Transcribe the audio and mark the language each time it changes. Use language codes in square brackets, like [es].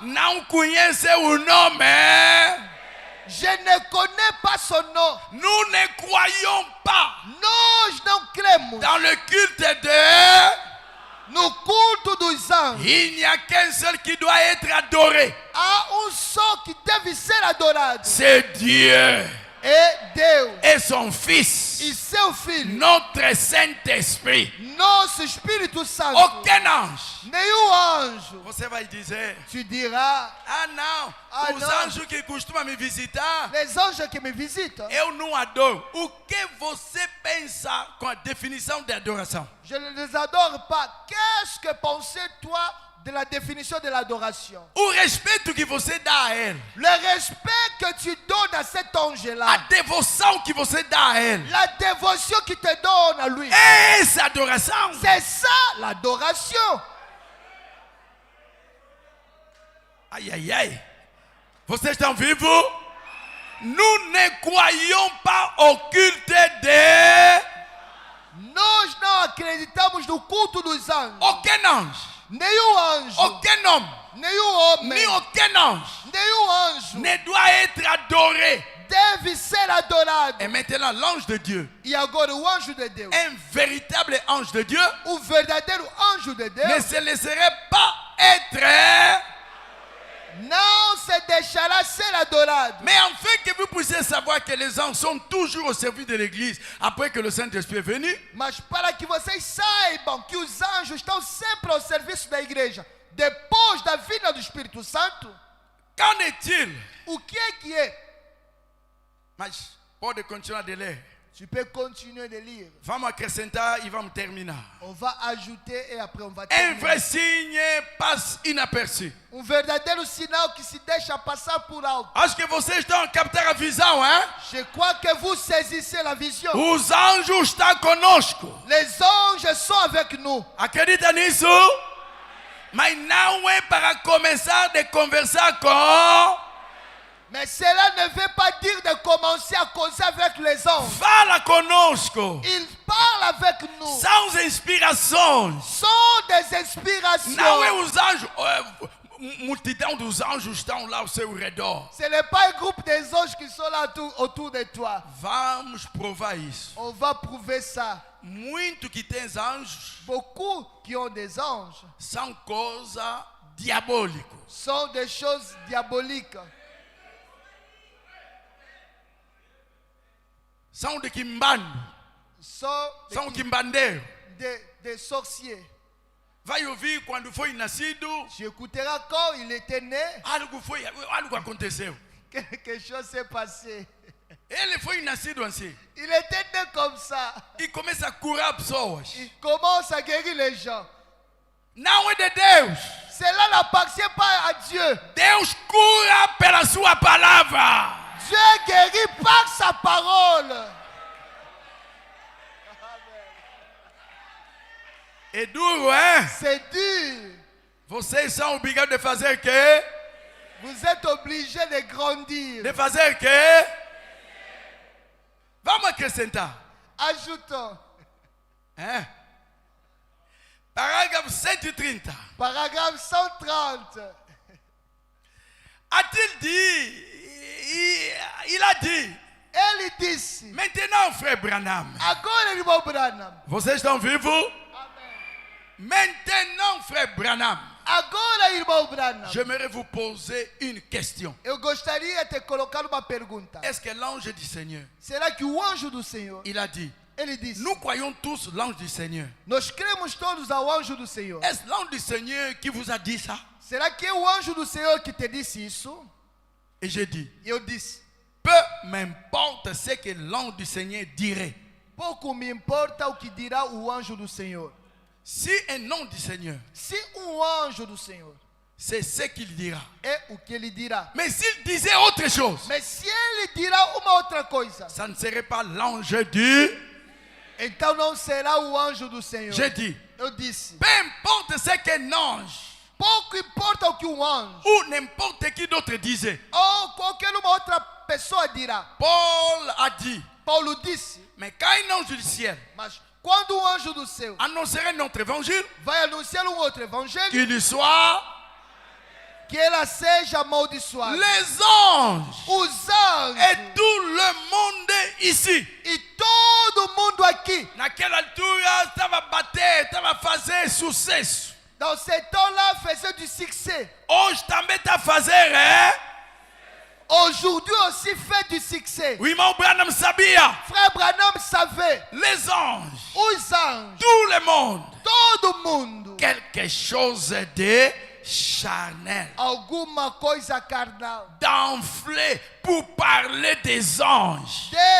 [pt] não conhece o nome. [fr] je ne connais pas son nom. Nous ne croyons pas [pt] Nós não cremos [fr] dans le culte de... [pt] no culto dos anjos. [fr] Il n'y a qu'un seul qui doit être adoré. [pt] Há só que deve ser adorado. [fr] C'est Dieu [pt] É Deus [fr] et son Fils, [pt] e seu Filho, [fr] notre Saint-Esprit. [pt] nosso Espírito Santo. [fr] Aucun ange. [pt] Nenhum anjo. Você vai dizer: [fr] Tu diras, [pt] ah não, Ah, os não. anjos que costumam me visitar, [fr] les anges que [pt] me visitam, eu não adoro. O que você pensa com a definição de adoração? [fr] je ne les adore pas. Qu'est-ce que pensais toi de la définition de l'adoration? [pt] O respeito que você dá a ele, [fr] Le respect que tu donnes à cet [pt] a [fr] ange-là, [pt] devoção que você dá a ele, [fr] la dévotion que te donne à lui, [pt] é essa adoração. [fr] c'est ça l'adoration. [pt] Aïe, aïe, aïe. Vocês estão vivos? [fr] Nous ne croyons pas au culte de... [pt] Nós não acreditamos no culto dos anjos. [fr] Aucun ange, [pt] Nenhum anjo, [fr] aucun homme, [pt] nenhum homem, [fr] ni aucun ange [pt] nenhum anjo [fr] ne doit être adoré. [pt] deve ser adorado. [fr] Et maintenant, l'ange de Dieu, [pt] E agora o anjo de Deus, [fr] un véritable ange de Dieu, [pt] o verdadeiro anjo de [fr] ne [pt] Deus, [fr] se laisserait pas être... [pt] não se deixará ser adorado. [fr] Mais afin que vous puissiez savoir que les anges sont toujours au service de l'église après que le Saint-Esprit est venu, [pt] Mas para que vocês saibam que os anjos estão sempre ao serviço da igreja, depois da vinda do Espírito Santo, [fr] qu'en est-il? [pt] o que é? Mas pode continuar de ler. [fr] Tu peux continuer de lire. [pt] Vamos acrescentar e vamos terminar. [fr] On va ajouter et après on va Un terminer. vrai signe passe inaperçu. [pt] Verdadeiro sinal que se deixa passar por alto. Acho que vocês estão a captar a visão, hein? [fr] Je crois que vous saisissez la vision. [pt] Os anjos estão conosco. [fr] Les anges sont avec nous. [pt] Acredita nisso? Mas não é para começar a conversar com... [fr] Mais cela ne veut pas dire de commencer à causer avec les anges. [pt] Fala conosco. [fr] Ils parlent avec nous. [pt] São inspirações. [fr] Sont des inspirations. [pt] Não é os anjos. Multidão dos anjos estão lá ao seu redor. [fr] Ce n'est pas un groupe des anges qui sont là autour de toi. [pt] Vamos provar isso. [fr] On va prouver ça. [pt] Muito que tem anjos [fr] Beaucoup qui ont des anges [pt] são coisa diabólica. [fr] sont des choses diaboliques. [pt] São de quimbando. [fr] Sont [pt] São quimbandeiro. [fr] des sorciers. [pt] Vai ouvir quando foi nascido. [fr] Tu écouteras quand il était né, [pt] Algo aconteceu. [fr] quelque chose s'est passé. [pt] Ele foi nascido assim. [fr] Il était né comme ça. [pt] E começa a curar pessoas. [fr] Il commence à guérir les gens. [pt] Não é de Deus. [fr] Cela n'appartient pas à Dieu. [pt] Deus cura pela sua palavra. [fr] Dieu guérit par sa parole. [pt] É duro, hein? [fr] C'est dur. [pt] Vocês são obrigados de fazer o quê? [fr] Vous êtes obligés de grandir. [pt] De fazer o quê? Vamos acrescentar. [fr] Ajoutons. [pt] Hein? Parágrafo 130. [fr] Paragraphe 130. A-t-il dit? Il a dit. [pt] Ele disse. [fr] Maintenant, frère Branham. [pt] Agora, irmão Branham. Vocês estão vivos? Amém. [fr] Maintenant, frère Branham. [pt] Agora, irmão Branham. [fr] J'aimerais vous poser une question. [pt] Eu gostaria de te colocar uma pergunta. [fr] Est-ce que l'ange du Seigneur, [pt] Será que o anjo do Senhor, [fr] il a dit, [pt] ele disse, [fr] nous croyons tous l'ange du Seigneur. [pt] nós cremos todos ao anjo do Senhor. [fr] Est-ce l'ange du Seigneur qui vous a dit ça? [pt] Será que é o anjo do Senhor que te disse isso? [fr] Et j'ai dit, [pt] E eu disse, [fr] Peu m'importe ce que l'ange du Seigneur dirait. [pt] Pouco me importa o que dirá o anjo do Senhor. [fr] Si un ange du Seigneur, [pt] Se anjo do Senhor [fr] c'est ce qu'il dira. [pt] é o que ele dirá. [fr] Mais s'il disait autre chose, [pt] Mas se ele dirá uma outra coisa, [fr] ça ne serait pas l'ange du... [pt] então não será o anjo do Senhor. [fr] J'ai dit, [pt] Eu disse, [fr] peu importe ce qu'un ange [pt] pouco importa o que um anjo [fr] ou n'importe qui d'autre disait. [pt] ou qualquer uma outra pessoa dirá. [fr] Paul a dit, [pt] Paulo disse, [fr] mais quand un ange du ciel [pt] mas quando o anjo do céu [fr] annoncerait notre évangile, [pt] vai anunciar um outro evangelho, [fr] qu'il soit [pt] que ela seja amaldiçoada. [fr] les anges [pt] Os anjos [fr] et tout le monde ici. [pt] e todo mundo aqui, Naquela altura estava bater, estava fazer sucesso. [fr] dans ce temps-là, faisaient du succès. [pt] Hoje também está a fazer, hein? [fr] Aujourd'hui aussi fait du succès. [pt] O irmão Branham sabia. [fr] Frère Branham savait, Les anges, [pt] os anjos, [fr] tout le monde, [pt] todo mundo, [fr] quelque chose de charnel, [pt] alguma coisa carnal, [fr] d'enflé pour parler des anges.